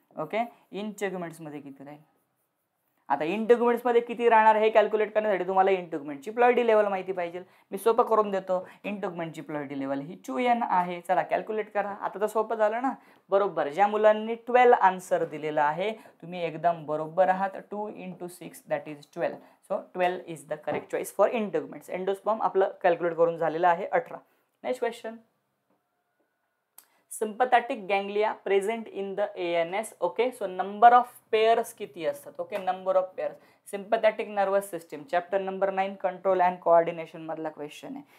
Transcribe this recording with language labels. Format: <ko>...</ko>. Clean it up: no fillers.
<mr>Okay, इंटेग्युमेंट्स मध्ये किती राहील? आता इंटेग्युमेंट्स मध्ये किती राहणार हे कॅल्क्युलेट करण्यासाठी तुम्हाला इंटेग्युमेंटची प्लॉइडी लेवल माहिती पाहिजे. मी सोपं करून देतो. इंटेग्युमेंटची प्लॉइडी लेवल ही 2n आहे. चला कॅल्क्युलेट करा. आता तर सोपं झालं ना, बरोबर. ज्या मुलांनी 12 आन्सर दिलेला आहे तुम्ही एकदम बरोबर आहात.</mr> <en>2 × 6 that is 12. So 12 is the correct choice for integuments.</en> <mr>Endosperm आपलं कॅल्क्युलेट करून झालेलं आहे 18.</mr> <en>Next question. sympathetic ganglia present in the ANS.</en> <mr>Okay, so number of pairs किती असतात? Okay, number of pairs. Sympathetic nervous system, chapter number 9 control and coordination मधला question आहे.</mr>